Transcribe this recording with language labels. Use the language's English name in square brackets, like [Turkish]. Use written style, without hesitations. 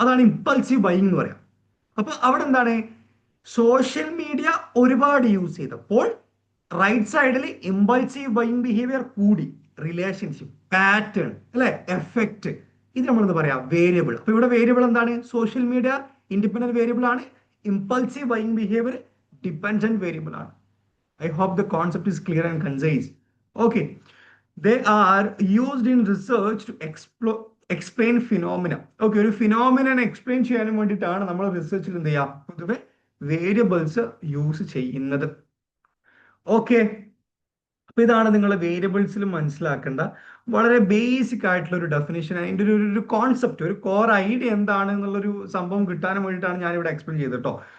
[Malayalam] അതാണ് impulsive buying എന്ന് പറയാം. അപ്പൊ അവിടെ എന്താണ്? സോഷ്യൽ മീഡിയ ഒരുപാട് യൂസ് ചെയ്തപ്പോൾ റൈറ്റ് സൈഡിൽ ഇമ്പൾസീവ് ബൈയിങ് ബിഹേവിയർ കൂടി. റിലേഷൻഷിപ്പ്, പാറ്റേൺ അല്ലെ, എഫക്റ്റ്, ഇത് നമ്മൾ എന്താ പറയാ? വേരിയബിൾ. അപ്പൊ ഇവിടെ വേരിയബിൾ എന്താണ്? സോഷ്യൽ മീഡിയ ഇൻഡിപെൻഡന്റ് വേരിയബിൾ ആണ്. Impulsive buying behaviour dependent variable ആണ്. [English] I hope the concept is clear and concise. Okay, they are used in research to explain phenomena. [Malayalam] Okay, ഒരു ഫിനോമിനൻ എക്സ്പ്ലെയിൻ ചെയ്യാനും വേണ്ടിയിട്ടാണ് നമ്മൾ റിസർച്ചിൽ എന്ത് ചെയ്യുക? പൊതുവെ വേരിയബിൾസ് യൂസ് ചെയ്യുന്നത്. ഓക്കെ, അപ്പൊ ഇതാണ് നിങ്ങൾ വേരിയബിൾസിൽ മനസ്സിലാക്കേണ്ട വളരെ ബേസിക് ആയിട്ടുള്ള ഒരു ഡെഫിനേഷൻ. അതിന്റെ ഒരു കോൺസെപ്റ്റ്, ഒരു കോർ ഐഡിയ എന്താണ് എന്നുള്ളൊരു സംഭവം കിട്ടാനും വേണ്ടിയിട്ടാണ് ഞാൻ ഇവിടെ എക്സ്പ്ലെയിൻ ചെയ്തത് കേട്ടോ.